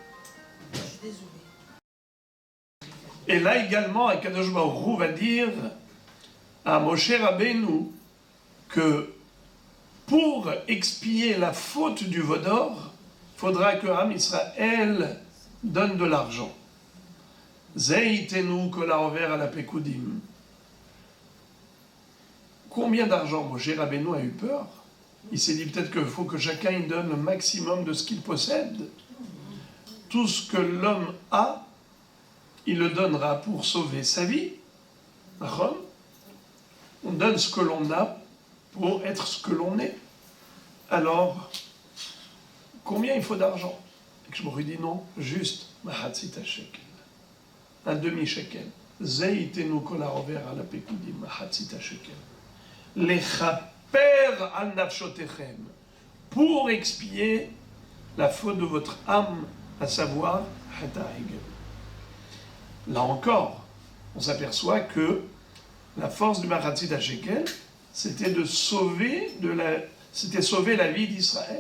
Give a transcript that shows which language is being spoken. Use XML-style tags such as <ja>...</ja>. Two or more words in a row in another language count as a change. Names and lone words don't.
<fr>Et là également,</fr> <he>הקדוש ברוך הוא</he> <fr>va dire à Moshe Rabbeinu que pour expier la faute du veau d'or, il faudra que</fr> <he>עם ישראל</he> <fr>donne de l'argent.</fr> <he>זה יתנו כל העובר על הפקודים.</he> <fr>Combien d'argent? Moshe Rabbeinu a eu peur. Il s'est dit peut-être qu'il faut que chacun y donne le maximum de ce qu'il possède. Tout ce que l'homme a, il le donnera pour sauver sa vie. On donne ce que l'on a pour être ce que l'on est. Alors, combien il faut d'argent? Et que je m'aurais dit non, juste</fr> <he>מחצית השקל.</he> <fr>Un demi-shekel.</fr> <he>זה יתנו כל העובר על הפקודים מחצית השקל. לכפר על נפשותיכם.</he> <fr>Pour expier la faute de votre âme, à savoir</fr> <he>חטא העגל.</he> <fr>Là encore, on s'aperçoit que la force du</fr> <he>מחצית השקל,</he> <fr>c'était de sauver la vie d'Israël.</fr>